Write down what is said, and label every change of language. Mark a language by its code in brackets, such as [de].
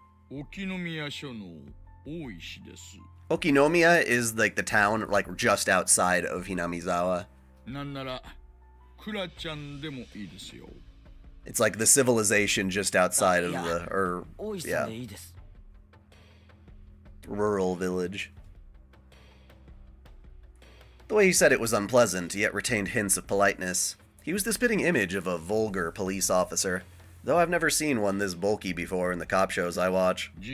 [ja] Okinomiya署の大石です。 [en] Okinomiya is like the town, like just outside of Hinamizawa. [ja] なんなら、クラちゃんでもいいですよ。 [en] It's like the civilization just outside of the, or, yeah. rural village. The way he said it was unpleasant, yet retained hints of politeness. He was the spitting image of a vulgar police officer, though I've never seen one this bulky before in the cop shows I watch.